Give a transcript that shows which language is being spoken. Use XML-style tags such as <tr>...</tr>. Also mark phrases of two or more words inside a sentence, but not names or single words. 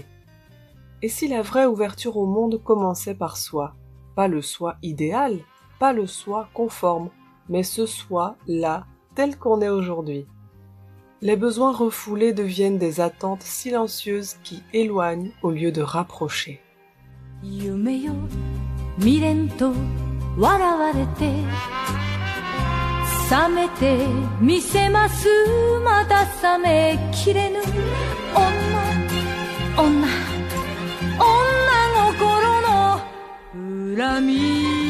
<fr>Et si la vraie ouverture au monde commençait par soi, pas le soi idéal, pas le soi conforme, mais ce soi là, tel qu'on est aujourd'hui. Les besoins refoulés deviennent des attentes silencieuses qui éloignent au lieu de rapprocher.</fr> <ja>夢よ未練と笑われて覚めてみせますまだ覚めきれぬ女心の恨み</ja>